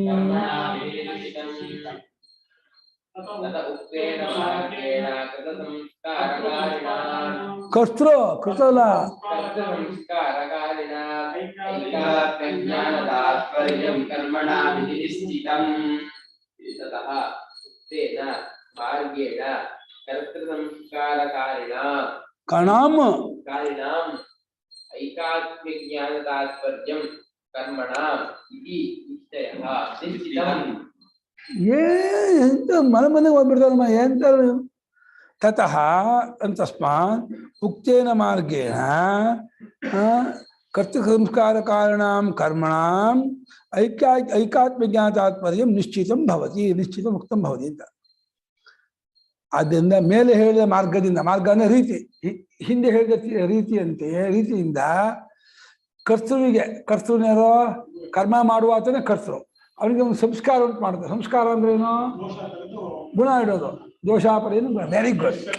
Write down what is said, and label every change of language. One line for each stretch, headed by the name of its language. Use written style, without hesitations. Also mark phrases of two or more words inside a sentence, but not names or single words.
Sanskrit: ಕರ್ತೃ ಕೃತಲ್ಲ ಕಣಾಂ ಐಕಾತ್ಮ್ಯ ಜ್ಞಾನ ತಾತ್ಪರ್ಯಂ ಕರ್ಮಣಾಂ ಇತಿ ನಿಶ್ಚಯಃ ನಿಶ್ಚಿತಂ.
Kannada: ಎಂತ ಮನೆ ಮನೆಗೆ ಹೋಗ್ಬಿಡ್ತಾರಮ್ಮ ಎಂತ.
Sanskrit: ತತಃ ತಸ್ಮಾತ್ ಉಕ್ತೇನ ಮಾರ್ಗೇಣ ಕರ್ತ ಸಂಸ್ಕಾರ ಕಾರಣಾಂ ಕರ್ಮಣಾಂ ಐಕಾತ್ಮ್ಯ ಜ್ಞಾನ ತಾತ್ಪರ್ಯಂ ನಿಶ್ಚಿತಂ ಭವತಿ, ನಿಶ್ಚಿತ ಮುಕ್ತಂ ಭವತಿ ಅಂತ.
Kannada: ಆದ್ದರಿಂದ ಮೇಲೆ ಹೇಳಿದ ಮಾರ್ಗದಿಂದ, ಮಾರ್ಗ ಅಂದ್ರೆ ರೀತಿ, ಹಿಂದೆ ಹೇಳಿದ ರೀತಿಯಿಂದ ಕರ್ತೃವಿಗೆ ಕರ್ಮ ಮಾಡುವ ಆತನೇ ಕರ್ತೃ, ಅವನಿಗೆ ಒಂದು ಸಂಸ್ಕಾರ ಉಂಟು ಮಾಡುತ್ತೆ. ಸಂಸ್ಕಾರ ಅಂದ್ರೆ ಏನು? ಗುಣ ಇಡೋದು. ದೋಷಾಪನೇನ
English: very good.